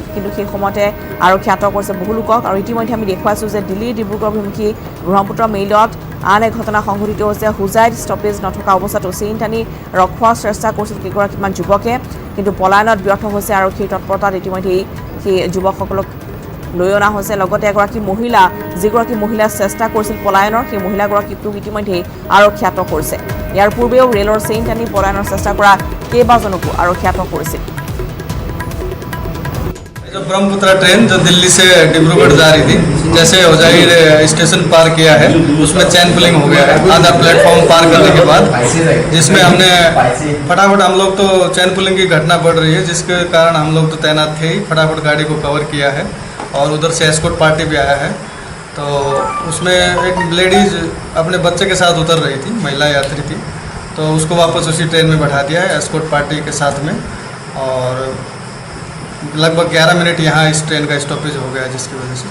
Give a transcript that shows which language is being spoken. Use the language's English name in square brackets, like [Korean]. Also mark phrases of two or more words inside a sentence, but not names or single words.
[Assamese] কিন্তু সেই সময়তে আৰক্ষী আটক কৰিছে বহু লোকক আৰু ইতিমধ্যে আমি দেখুৱাইছোঁ যে দিল্লী ডিব্ৰুগড় অভিমুখী ব্ৰহ্মপুত্ৰ মেইলত আন এক ঘটনা সংঘটিত হৈছে হুজাইত ষ্টপেজ নথকা অৱস্থাতো চেইন টানি ৰখোৱাৰ চেষ্টা কৰিছিল কেইগৰাকীমান যুৱকে কিন্তু পলায়নত ব্যৰ্থ হৈছে আৰক্ষীৰ তৎপৰতাত ইতিমধ্যে সেই যুৱকসকলক লৈ অনা হৈছে লগতে এগৰাকী মহিলা যিগৰাকী মহিলাই চেষ্টা কৰিছিল পলায়নৰ সেই মহিলাগৰাকীকো ইতিমধ্যে আৰক্ষী আটক কৰিছে ইয়াৰ পূৰ্বেও ৰেলৰ চেইন টানি পলায়নৰ চেষ্টা কৰা কেইবাজনকো আৰক্ষী আটক কৰিছিল [Hindi] जो ब्रह्मपुत्र ट्रेन जो दिल्ली से डिब्रूगढ़ जा रही थी जैसे होजाई स्टेशन पार किया है उसमें [English] chain pulling [Hindi] हो गया है आधा प्लेटफॉर्म पार करने के बाद जिसमें हमने फटाफट हम लोग तो [English] chain pulling [Hindi] की घटना बढ़ रही है जिसके कारण हम लोग तो तैनात थे ही फटाफट गाड़ी को कवर किया है और उधर से [English] escort party [Hindi] भी आया है तो उसमें एक लेडीज अपने बच्चे के साथ उतर रही थी महिला यात्री थी तो उसको वापस उसी ट्रेन में बैठा दिया है [English] escort party [Hindi] के साथ में और लगभग 11 मिनट यहाँ इस ट्रेन का स्टॉपेज हो गया जिसकी वजह से